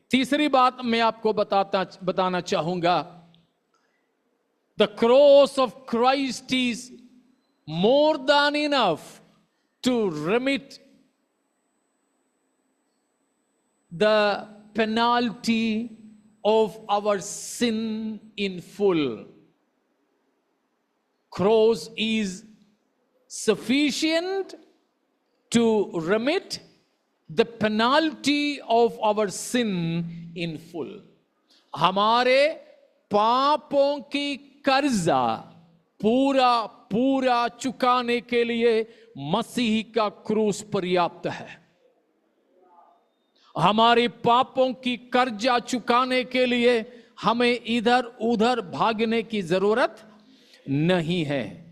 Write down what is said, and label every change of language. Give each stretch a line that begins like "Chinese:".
Hindi: तीसरी बात मैं आपको बताना चाहूंगा,
English: The cross of Christ is more than enough to remit the penalty of our sin in full. Cross is sufficient to remit the penalty of our sin in full.
Hindi: हमारे पापों की कर्जा पूरा चुकाने के लिए मसीह का क्रूस पर्याप्त है। हमारे पापों की कर्जा चुकाने के लिए हमें इधर उधर भागने की जरूरत नहीं है।